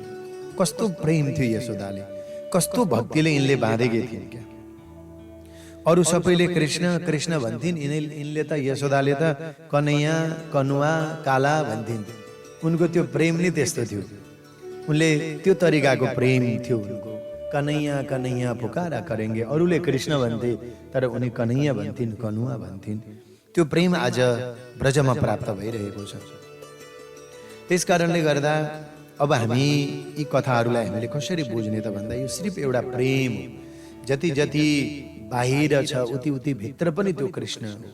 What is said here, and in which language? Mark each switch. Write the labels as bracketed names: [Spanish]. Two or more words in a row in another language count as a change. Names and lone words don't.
[Nepali] कस्तो प्रेम थियो यशोदाले, कस्तो भक्तिले यिनले बाँधेकी थिइन् क्या। अरू सबैले कृष्ण कृष्ण भन्थिन्, यिनले त यशोदाले त कन्हैया कनुवा काला भन्थिन्। उनको त्यो प्रेम नै त्यस्तो थियो, उनले त्यो तरिकाको प्रेम थियो उनको। [Hindi] कन्हैया कन्हैया पुकारा करेंगे, [Nepali] अरूले कृष्ण भन्थे तर उनी कन्हैया भन्थिन्, कनुवा भन्थिन्। त्यो प्रेम आज ब्रजमा प्राप्त भइरहेको छ। त्यस कारणले गर्दा अब हामी यी कथाहरूलाई हामीले कसरी बुझ्ने त भन्दा यो सिर्फ एउटा प्रेम हो। जति जति बाहिर छ उति उति भित्र पनि त्यो कृष्ण हो।